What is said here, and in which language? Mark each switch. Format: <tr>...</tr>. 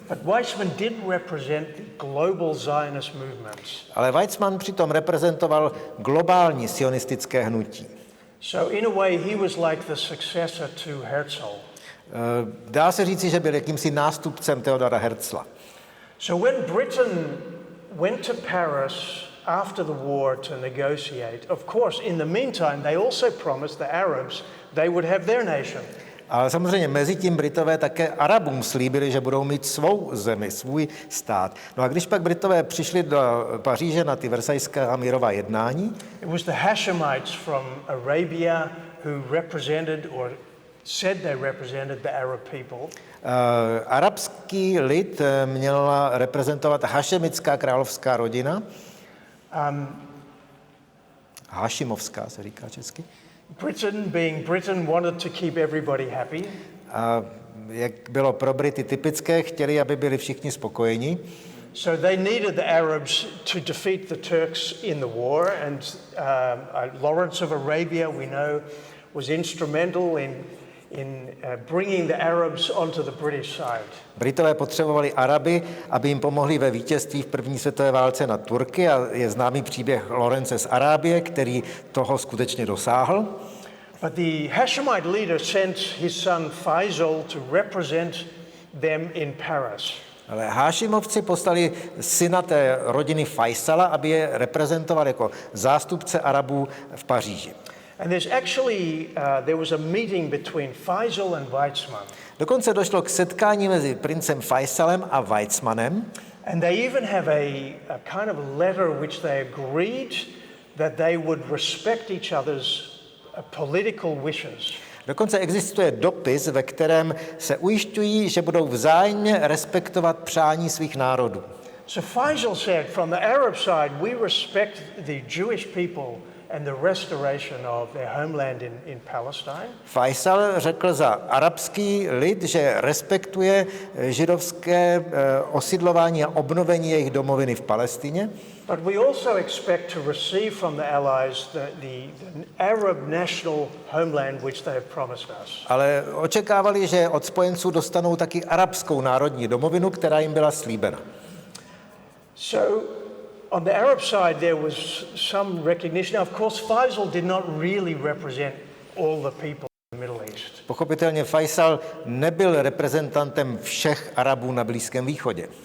<en>But Weizmann did represent the global Zionist movements.</en> <cs>Ale Weizmann přitom reprezentoval globální sionistické hnutí.</cs> <en>So in a way he was like the successor to Herzl.</en> <cs>Dá se říci, že byl jakýmsi nástupcem Theodora Herzla.</cs> <en>So when Britain went to Paris after the war to negotiate, of course, in the meantime, they also promised the Arabs they would have their nation.</en> <cs>Ale samozřejmě mezi tím Britové také Arabům slíbili, že budou mít svou zemi, svůj stát. No a když pak Britové přišli do Paříže na ty versajská mírová jednání,</cs> <en>it was the Hashemites from Arabia who represented or said they represented the Arab people.</en> <cs>Arabský lid měla reprezentovat hašemická královská rodina. Hašimovská se říká česky.</cs> <en>Britain, being Britain, wanted to keep everybody happy.</en> <cs>A jak bylo pro Brity typické, chtěli, aby byli všichni spokojeni.</cs> <en>So they needed the Arabs to defeat the Turks in the war, and Lawrence of Arabia, we know, was instrumental in bringing the Arabs onto the British side.</en> <cs>Britové potřebovali Araby, aby jim pomohli ve vítězství v první světové válce nad Turky, a je známý příběh Lorence z Arábie, který toho skutečně dosáhl.</cs> <en>But the Hashemite leader sent his son Faisal to represent them in Paris.</en> <cs>Ale Hášimovci poslali syna té rodiny Faisala, aby je reprezentoval jako zástupce Arabů v Paříži.</cs> <en>And there was a meeting between Faisal and Weizmann.</en> <cs>Dokonce došlo k setkání mezi princem Faisalem a Weizmannem.</cs> <en>And they even have a kind of letter which they agreed that they would respect each other's political wishes.</en> <cs>Dokonce existuje dopis, ve kterém se ujišťují, že budou vzájemně respektovat přání svých národů.</cs> <en>So Faisal said, from the Arab side, we respect the Jewish people and the restoration of their homeland in Palestine.</en> <cs>Faisal řekl za arabský lid, že respektuje židovské osidlování a obnovení jejich domoviny v Palestině.</cs> <en>But we also expect to receive from the Allies the Arab national homeland which they have promised us.</en> <cs>Ale očekávali, že od spojenců dostanou taky arabskou národní domovinu, která jim byla slíbena.</cs> <en>So on the Arab side there was some recognition. Now, of course, Faisal did not really represent all the people in the Middle East.</en> <cs>Pochopitelně Faisal nebyl reprezentantem všech Arabů na Blízkém východě.</cs>